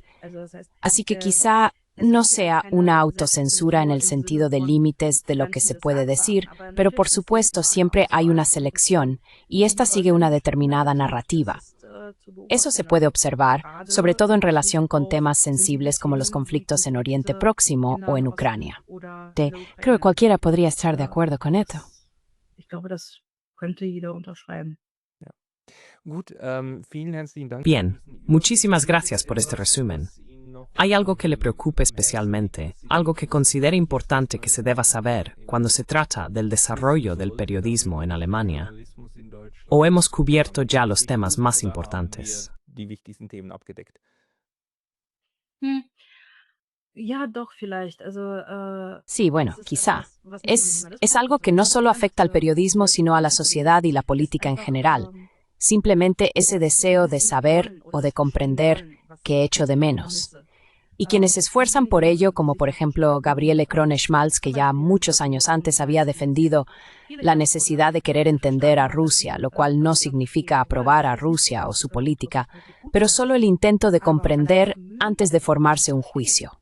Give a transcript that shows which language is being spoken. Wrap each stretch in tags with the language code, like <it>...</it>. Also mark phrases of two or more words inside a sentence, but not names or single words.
<es>Así que quizá no sea una autocensura en el sentido de límites de lo que se puede decir, pero por supuesto siempre hay una selección, y esta sigue una determinada narrativa. Eso se puede observar, sobre todo en relación con temas sensibles como los conflictos en Oriente Próximo o en Ucrania. Creo que cualquiera podría estar de acuerdo con esto.</es> <de>Ich glaube, das könnte jeder unterschreiben. Gut, vielen herzlichen Dank.</de> <es>Bien, muchísimas gracias por este resumen. ¿Hay algo que le preocupe especialmente, algo que considere importante que se deba saber cuando se trata del desarrollo del periodismo en Alemania? ¿O hemos cubierto ya los temas más importantes?</es> <de>Die wichtigsten Themen abgedeckt. Ja, doch, vielleicht.</de> <es>Sí, bueno, quizá. Es algo que no solo afecta al periodismo, sino a la sociedad y la política en general. Simplemente ese deseo de saber o de comprender que echo de menos. Y quienes se esfuerzan por ello, como por ejemplo Gabriele Krone-Schmalz, que ya muchos años antes había defendido la necesidad de querer entender a Rusia, lo cual no significa aprobar a Rusia o su política, pero solo el intento de comprender antes de formarse un juicio.</es>